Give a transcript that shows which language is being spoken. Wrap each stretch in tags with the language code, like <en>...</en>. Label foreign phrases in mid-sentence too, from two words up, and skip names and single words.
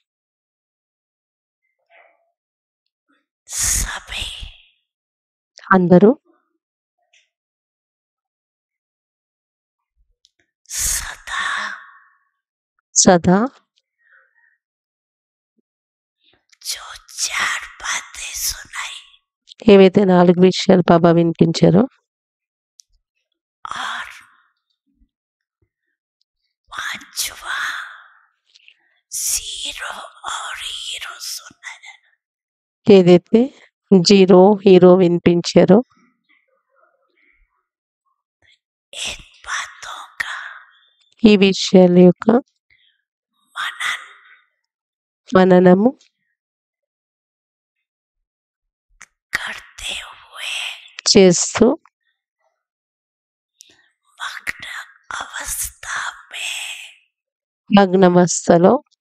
<hi>सभी</hi> <te>అందరూ</te> <hi>सदा</hi> <te>సదా</te> <hi>जो चार बातें सुनाई</hi> <te>ఏవైతే 4 విషయాలు బాబా వినిపించారో</te> <hi>और पांचवा जीरो और हीरो सुना है,</hi> <te>ఏదైతే</te> <en>zero hero</en> <te>వినిపించారో</te> <hi>इन बातों का</hi> <te>ఈ విషయాల యొక్క</te> <hi>मनन</hi> <te>మననము</te> <hi>करते हुए</hi> <te>చేస్తూ</te> <hi>मग्न अवस्था में</hi> <te>లగ్నవస్థలో</te>